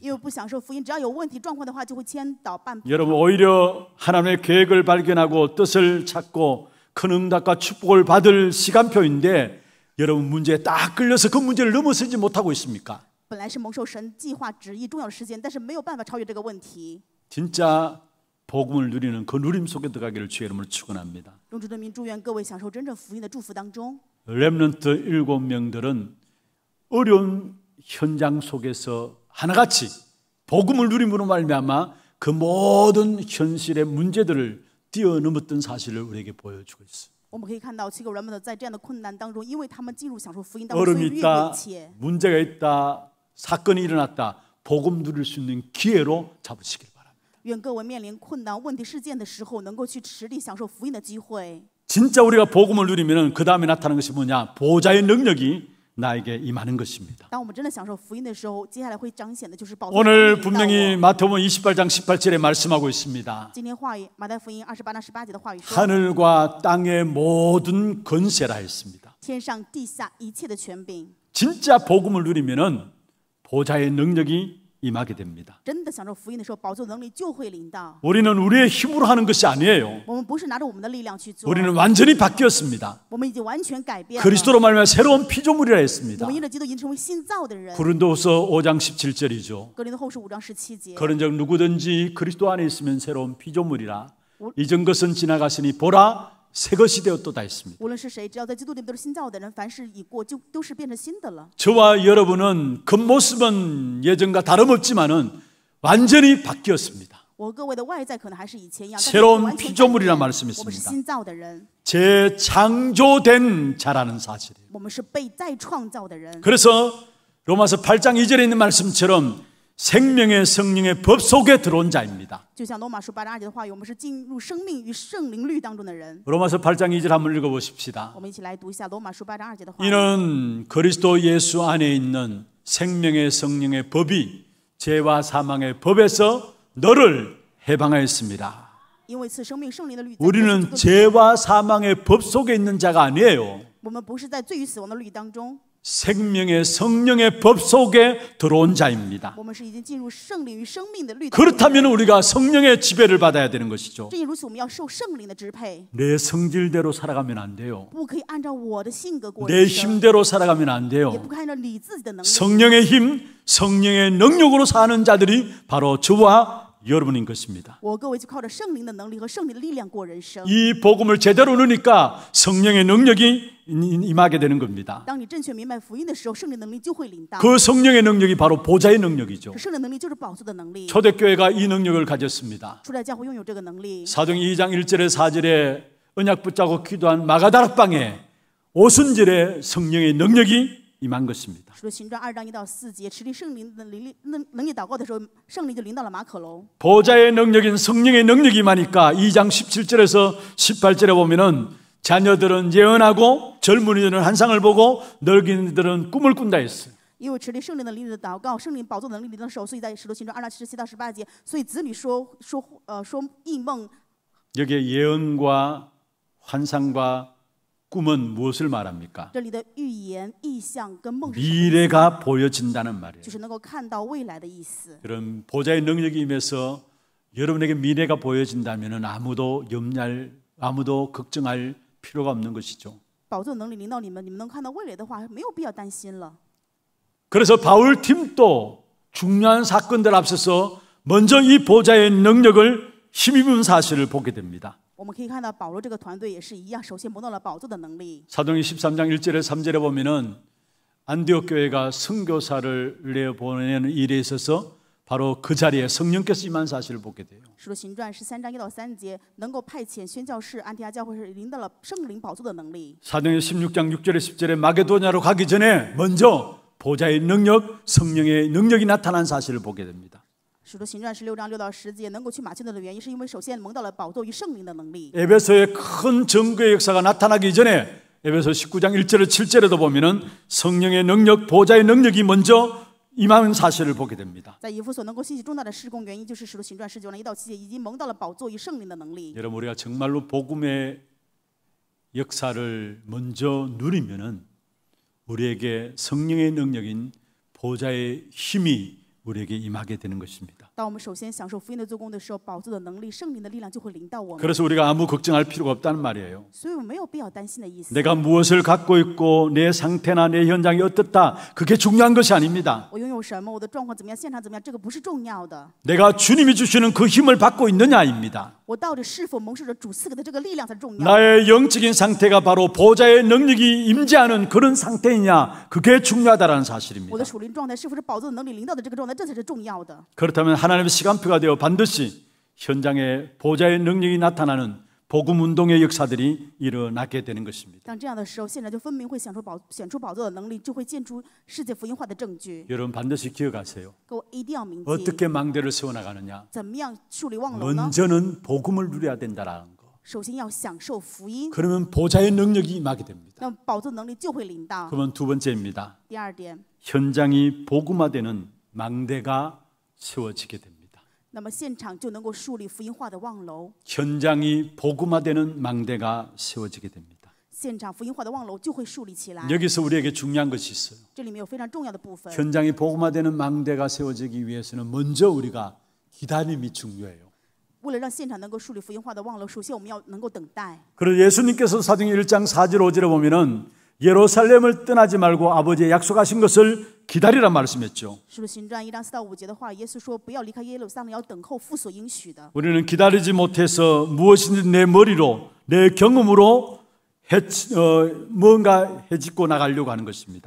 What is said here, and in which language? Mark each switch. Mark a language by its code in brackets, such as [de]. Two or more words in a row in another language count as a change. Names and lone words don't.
[zh] 因为不享受福音，只要有问题状况的话，就会牵倒绊。 [ko] 여러분 오히려 하나님의 계획을 발견하고 뜻을 찾고 큰 응답과 축복을 받을 시간표인데 여러분 문제에 딱 끌려서 그 문제를 넘어서지 못하고 있습니까? [zh] 本来是蒙受神计划旨意重要的时间，但是没有办法超越这个问题。 [ko] 진짜 복음을 누리는 그 누림 속에 들어가기를 주의 이름으로 축원합니다. [zh] 用主的名祝愿各位享受真正福音的祝福当中。 [ko] 렘넌트 7명들은 어려운 현장 속에서 하나같이 복음을 누림으로 말미암아 그 모든 현실의 문제들을 뛰어넘었던 사실을 우리에게 보여주고 있어요. [zh] 我们可以看到7个人们在这样的困难当中，因为他们进入享受福音当中，所 [ko] 어려움이 [zh] 以越过 [ko] 있다, [zh] 一切。 [ko] 문제가 있다, 사건이 일어났다, 복음 누릴 수 있는 기회로 잡으시길 바랍니다. [zh] 愿各位面临困难问题事件的时候，能够去实地享受福音的机会。 [ko] 진짜 우리가 복음을 누리면 그 다음에 나타나는 것이 뭐냐? 보좌의 능력이 나에게 임하는 것입니다. [zh] 当我们真的享受福音的时候，接下来会彰显的就是宝座的 [ko] 오늘 [zh] 能力临到 [ko] 분명히 [zh] 我。 [ko] 마태복음 28장 18절에 말씀하고 있습니다. [zh] 今天话语，马太福音28章18节的话语说： [ko] 하늘과 땅의 모든 권세라 했습니다. [zh] 天上地下一切的权柄， [ko] 진짜 복음을 누리면은 보좌의 능력이 임하게 됩니다. [zh] 真的享受福音的时候，宝座的能力就会临到。 [ko] 우리는 우리의 힘으로 하는 것이 아니에요. [zh] 我们不是拿着我们的力量去做， [ko] 우리는 완전히 바뀌었습니다. [zh] 我们已经完全改变了。 [ko] 그리스도로 말미암아 새로운 피조물이라 [zh] 我 [ko] 했습니다. [zh] 们因着基督已经成为新造的人。 [ko] 고린도후서 5장 17절이죠. [zh] 格林多后书5章17节， [ko] 그런즉 누구든지 그리스도 안에 있으면 새로운 피조물이라 이전 것은 지나갔으니 보라 새 것이 되었도다 했습니다. [zh] 无论是谁，只要在基督里面都是新造的人，凡事已过，就都是变成新的了。 [ko] 저와 여러분은 겉모습은 예전과 다름없지만은 완전히 바뀌었습니다. [zh] 我各位的外在可能还是以前一样，但是 [ko] 새로운 [zh] 完全改 [ko] 피조물이라 [zh] 变 [ko] 말씀했습니다. [zh] 我们是新造的人， [ko] 재창조된 자라는 사실이에요. [zh] 我们是被再创造的人。 [ko] 그래서 로마서 8장 2절에 있는 말씀처럼 생명의 성령의 법 속에 들어온 자입니다. [zh] 就像罗马书8章2节的话语，我们是进入生命与圣灵律当中的人。 [ko] 로마서 8장 2절 한번 읽어보십시다. [zh] 我们一起来读一下罗马书8章2节的话语。 [ko] 이는 그리스도 예수 안에 있는 생명의 성령의 법이 죄와 사망의 법에서 너를 해방하였습니다. [zh] 因为赐生命圣灵的律，在 [ko] 우리는 [zh] 基督里 [ko] 죄와 사망의 법 속에 있는 자가 아니에요. [zh] 我们不是在罪与死亡的律当中， [ko] 생명의 성령의 법 속에 들어온 자입니다. [zh] 我们是已经进入圣灵与生命的律当中。 [ko] 그렇다면 우리가 성령의 지배를 받아야 되는 것이죠. [zh] 正因如此，我们要受圣灵的支配， [ko] 내 성질대로 살아가면 안 돼요. [zh] 不可以按照我的性格过 [ko] 내 [zh] 人生， [ko] 힘대로 살아가면 안 [zh] 也 [ko] 돼요. [zh] 不可以按照你自己的能力。 [ko] 성령의 힘, 성령의 능력으로 사는 자들이 바로 저와 여러분인 것입니다. [zh] 我各位就靠着圣灵的能力和圣灵的力量过人生。 [ko] 이 복음을 제대로 누니까 성령의 능력이 임하게 되는 겁니다. [zh] 当你正确明白福音的时候，圣灵能力就会临到。 [ko] 그 성령의 능력이 바로 보좌의 능력이죠. [zh] 圣灵能力就是宝座的能力。 [ko] 초대교회가 이 능력을 가졌습니다. [zh] 初代教会拥有这个能力。 [ko] 사도행 2장 1절에 4절에 언약 붙잡고 기도한 마가다락방에 오순절에 성령의 능력이 임한 것입니다. [zh] 使徒行传2章1到4节，持立圣灵的能力祷告的时候，圣灵就临到了马可楼。 [ko] 보좌의 능력인 성령의 능력이 임하니까 2장 17절에서 18절에 보면은 자녀들은 예언하고 젊은이들은 환상을 보고 늙은이들은 꿈을 꾼다 했어요. [zh] 因为持立圣灵的灵的祷告，圣灵宝座能力临到的时候，所以在使徒行传2章17到18节，所以子女说异梦。 [ko] 여기에 예언과 환상과 꿈은 무엇을 말합니까? [zh] 这里的预言、意象跟梦是什么？ [ko] 미래가 보여진다는 말이에요. [zh] 就是能够看到未来的意思。 [ko] 그럼 보좌의 능력이 임해서 여러분에게 미래가 보여진다면 아무도 걱정할 필요가 없는 것이죠. [zh] 宝座能力临到你们，你们能看到未来的话，没有必要担心了。 [ko] 그래서 바울 팀도 중요한 사건들 앞서서 먼저 이 보좌의 능력을 힘입은 사실을 보게 됩니다. [zh] 我们可以看到保罗这个团队也是一样，首先摸到了宝座的能力。 [ko] 사도행전 13장 1절에 3절에 보면은 안디옥 교회가 선교사를 내보내는 일에 있어서 바로 그 자리에 성령께서 임한 사실을 보게 돼요. [zh] 使徒行传13章1到3节，能够派遣宣教士安提阿教会是领到了圣灵宝座的能力。 [ko] 사도행전 16장 6절에 10절에 마게도냐로 가기 전에 먼저 보좌의 능력, 성령의 능력이 나타난 사실을 보게 됩니다. [zh] 使徒行传16章6到10节，能够去马其顿的原因，是因为首先蒙到了宝座与圣灵的能力。 [ko] 에베소의 큰 증거의 역사가 나타나기 전에 에베소 19장 1절에 7절에도 보면은 성령의 능력, 보좌의 능력이 먼저 임하는 사실을 보게 됩니다. [zh] 在以弗所能够兴起重大的事工，原因就是使徒行传19章1到7节已经蒙到了宝座与圣灵的能力。 [ko] 여러분 우리가 정말로 복음의 역사를 먼저 누리면은 우리에게 성령의 능력인 보좌의 힘이 우리에게 임하게 되는 것입니다. [zh] 当我们首先享受福音的做工的时候，宝座的能力、圣灵的力量就会临到我们。 [ko] 그래서 우리가 아무 걱정할 필요가 없다는 말이에요. [zh] 所以我们没有必要担心的意思。 [ko] 내가 무엇을 갖고 있고 내 상태나 내 현장이 어떻다 그게 중요한 것이 아닙니다. [zh] 我拥有什么，我的状况怎么样，现场怎么样，这个不是重要的。 [ko] 내가 주님이 주시는 그 힘을 받고 있느냐입니다. [zh] 我到底是否蒙受着主赐给的这个力量才重要。 [ko] 나의 영적인 상태가 바로 보좌의 능력이 임재하는 그런 상태이냐 그게 중요하다는 [zh] 我 [ko] 사실입니다. [zh] 的属灵状态是否是宝座的能力临到的这个状态，这才是重要的。 [ko] 그렇다면 하나님의 시간표가 되어 반드시 현장에 보좌의 능력이 나타나는 복음 운동의 역사들이 일어나게 되는 것입니다. [zh] 当这样的时候，现场就分明会显出宝座的能力，就会建出世界福音化的证据。 [ko] 여러분 반드시 기억하세요. [zh] 各位一定要铭记， [ko] 어떻게 망대를 세워나가느냐. [zh] 怎么样树立望楼呢？ [ko] 먼저는 복음을 누려야 된다라는 거. [zh] 首先要享受福音， [ko] 그러면 보좌의 능력이 임하게 됩니다. [zh] 那么宝座能力就会临到。 [ko] 그러면 두 번째입니다. [zh] 第二点， [ko] 현장이 복음화되는 망대가 세워지게 됩니다. [zh] 那么现场就能够树立福音化的望楼， [ko] 현장이 복음화되는 망대가 세워지게 됩니다. [zh] 现场福音化的望楼就会树立起来。 [ko] 여기서 우리에게 중요한 것이 있어요. [zh] 这里面有非常重要的部分。 [ko] 현장이 복음화되는 망대가 세워지기 위해서는 먼저 우리가 기다림이 중요해요. [zh] 为了让现场能够树立福音化的望楼，首先我们要能够等待。 [ko] 그래서 예수님께서 사도행전 1장 4절 5절에 보면은 예루살렘을 떠나지 말고 아버지의 약속하신 것을 기다리라 말씀했죠. [zh] 使徒行传1章4到5节的话，耶稣说不要离开耶路撒冷，要等候父所应许的。 [ko] 우리는 기다리지 못해서 무엇인지 내 머리로 내 경험으로 뭔가 해짓고 나가려고 하는 것입니다.